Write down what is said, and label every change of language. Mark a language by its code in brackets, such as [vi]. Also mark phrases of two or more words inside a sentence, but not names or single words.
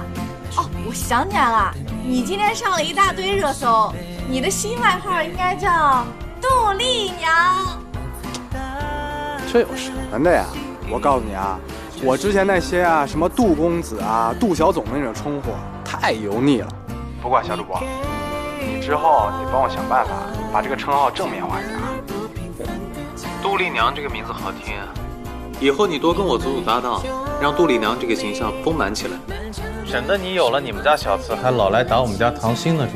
[zh] 哦，我想起來了，你今天上了一大堆熱搜，你的新外號應該叫杜麗娘。這有什麼的呀？我告訴你啊，我之前那些啊，什麼杜公子啊、杜小總那種稱呼，太油膩了。不過小主播，你之後得幫我想辦法把這個稱號正面化一點啊。杜麗娘這個名字好聽啊，以後你多跟我組組搭檔，讓杜麗娘這個形象豐滿起來，省得你有了你們家小四，還老來打我們家唐鑫的主意。